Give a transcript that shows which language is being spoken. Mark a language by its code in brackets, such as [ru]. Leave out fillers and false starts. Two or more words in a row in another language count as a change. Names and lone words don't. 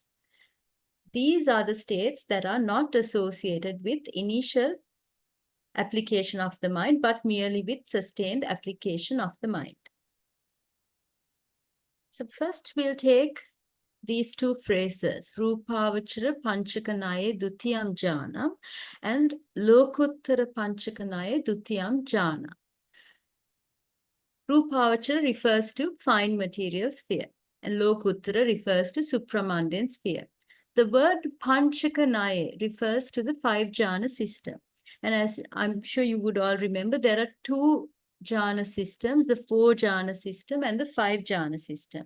[en] These are the states that are not associated with initial application of the mind, but merely with sustained application of the mind. So first we'll take these 2 phrases, [pi] Rūpāvachara panchakanaye dutiyam jnanam and Lokuttara panchakanaye dutiyam jnana. [en] Rūpāvachara refers to fine material sphere and Lokuttara refers to supramundane sphere. The word panchakanaye refers to the 5 jhana system. And as I'm sure you would all remember, there are 2 jhana systems, the 4 jhana system and the 5 jhana system.